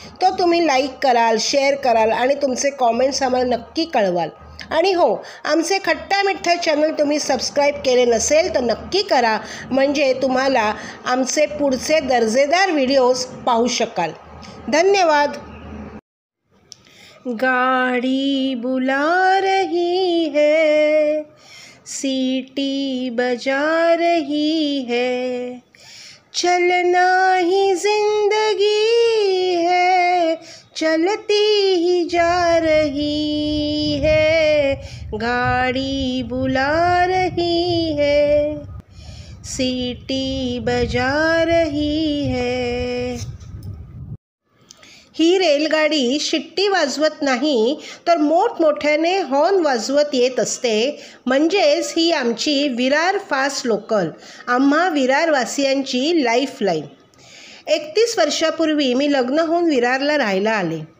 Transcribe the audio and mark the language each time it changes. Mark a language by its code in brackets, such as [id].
[mr] तो तुम्ही लाईक कराल, शेअर कराल आणि तुमचे कॉमेंट्स आम्हाला नक्की कळवाल। आणि हो, आमचे खट्टा मिठ्ठा चॅनल तुम्ही सबस्क्राईब केले नसेल तर नक्की करा, म्हणजे तुम्हाला आमचे पुढचे दर्जेदार व्हिडिओज पाहू शकाल। धन्यवाद। [hi] गाड़ी बुला रही है, सीटी बजा रही है, चलना ही जिंदगी है, चलती ही जा रही है। गाड़ी बुला रही है, सीटी बजा रही है। [mr] ही रेलगाडी शिट्टी वाजवत नाही तर मोठमोठ्याने हॉर्न वाजवत येत असते, म्हणजेच ही आमची विरार फास्ट लोकल, आम्हा विरारवासियांची लाईफलाईन। 31 वर्षापूर्वी मी लग्न होऊन विरारला राहायला आले।